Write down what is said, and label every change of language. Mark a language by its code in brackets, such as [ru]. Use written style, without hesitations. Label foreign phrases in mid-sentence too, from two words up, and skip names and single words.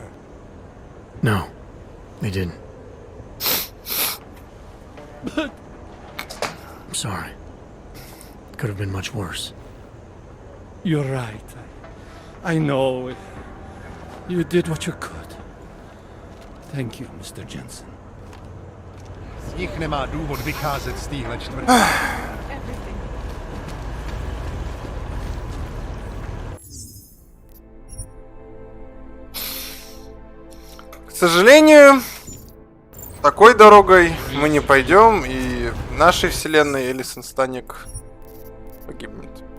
[en] No, they didn't. But... I'm sorry. It could have been much worse. You're right. I know. You did what you could. Thank you, Mr. Jensen. [cs] Nikt nemá důvod vycházet z téhle čtvrti. [ru] К сожалению, такой дорогой мы не пойдем, и в нашей вселенной Элисон Станик погибнет.